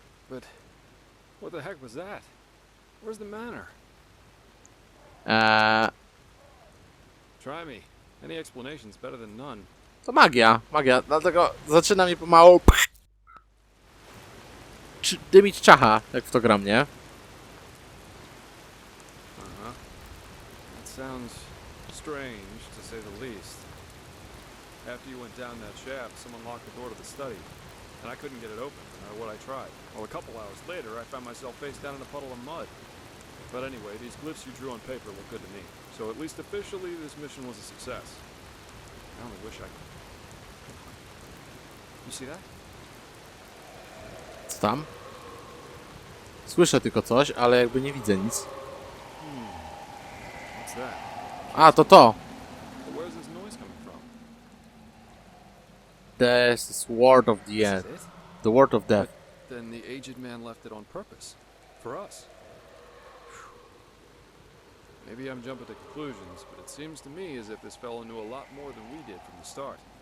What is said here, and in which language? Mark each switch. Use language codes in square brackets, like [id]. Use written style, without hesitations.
[en] But what the heck was that? Where's the manor? Try me. Any explanation's better than none. [pl] To magia, dlatego zaczyna mi pomału dymić czacha, jak w to gram, nie? [en] That sounds strange, to say the least. After you went down that shaft, someone locked the door to the study, and I couldn't get it open, no matter what I tried. Well, a couple hours later, I found myself face down in a puddle of mud. But anyway, these glyphs you drew on paper look good to me. So at least officially, this mission was a success. I only wish I could. You see that? [pl] Co tam? Słyszę tylko coś, ale jakby nie widzę nic. [en] What's that? [pl] A, to! [en] But where's this noise coming from? This is word of the end. This is it? The word of death. Then the aged man left it on purpose. For us. Maybe I'm jumping to conclusions, but it seems to me as if this fellow knew a lot more than we did from the start.